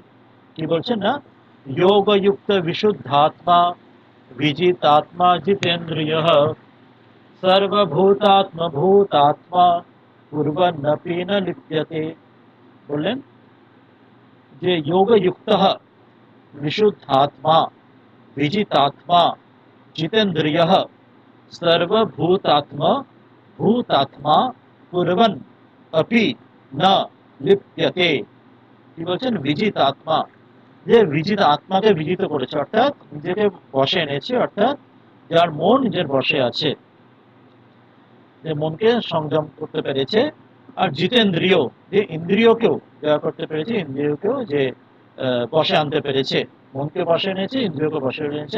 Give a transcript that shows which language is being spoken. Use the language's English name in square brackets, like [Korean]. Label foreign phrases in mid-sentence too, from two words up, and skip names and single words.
[Bangla] কি বলছেন না, [Sanskrit] যোগযুক্ত বিশুদ্ধাত্মা বিজিতাত্মা জিতেন্দ্রিয় সর্বভূতাত্ম ভূতাত্মা কুর্বন্নপি ন লিপ্যতে। [Bangla] বললেন যে [Sanskrit] যোগযুক্ত विशुद्धात्मा विजितात्मा जितेन्द्रियः सर्वभूतात्मा भूतात्मा कुर्वन् अपि न लिप्यते। [Bangla] কি বলছেন, বিজিত আত্মা, যে বিজিত আত্মাকে বিজিত করেছে, অর্থাৎ নিজেকে বশে এনেছে, অর্থাৎ যার মন নিজের বশে আছে, যে মনকে সংযম করতে পেরেছে। আর জিতেন্দ্রিয়, যে ইন্দ্রিয়কেও জয় করতে পেরেছে, ইন্দ্রিয়কেও যে বশে আনতে পেরেছে, মনকে বশে এনেছে, ইন্দ্রিয়কে বশে এনেছে।